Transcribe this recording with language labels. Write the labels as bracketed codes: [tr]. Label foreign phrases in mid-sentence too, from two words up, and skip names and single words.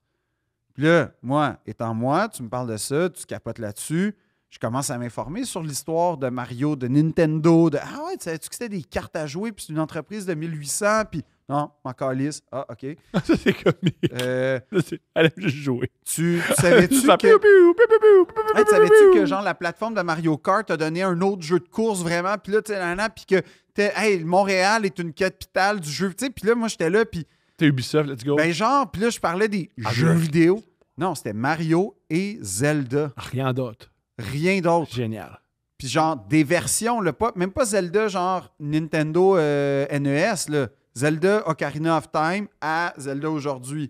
[fr] Puis là, étant moi, tu me parles de ça, tu capotes là-dessus. Je commence à m'informer sur l'histoire de Mario, de Nintendo, de ah ouais, tu savais-tu que c'était des cartes à jouer, puis c'est une entreprise de 1800, puis non, m'en calisse. Ah, OK. Ça, c'est comique. Euh, Ça, c'est- Elle aime juste jouer. tu savais-tu Ça que. piou, piou, piou, piou, piou, piou, Hey, piou, savais-tu piou. que genre la plateforme de Mario Kart a donné un autre jeu de course vraiment, puis là, tu sais, puis que hey, Montréal est une capitale du jeu, tu sais, puis là, moi, j'étais là, puis T'es Ubisoft, [en] let's go. [fr] ben genre, puis là, je parlais des Ah, jeux je- vidéo. Non, c'était Mario et Zelda. Rien d'autre. Rien d'autre. Génial. Puis genre, des versions, là, même pas Zelda genre Nintendo NES, là. Zelda Ocarina of Time à Zelda aujourd'hui.